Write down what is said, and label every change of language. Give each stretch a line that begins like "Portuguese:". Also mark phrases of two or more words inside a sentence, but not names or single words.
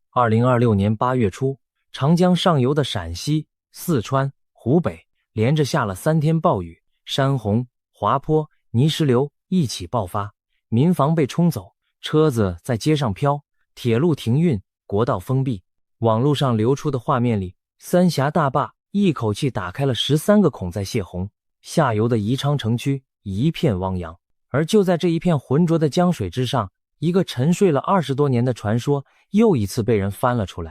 Chinese: 2026 年8月初，長江上游的陕西、四川、湖北連着下了3天暴雨，山洪、滑坡、泥石流一起爆发，民房被冲走，车子在街上飘，鐵路停運，國道封閉。網絡上流出的畫面裡，三峽大壩一口氣打開了13個孔在洩洪，下游的宜昌城區一片汪洋。而就在這一片渾濁的江水之上，一個沉睡了20多年的傳說又一次被人翻了出來。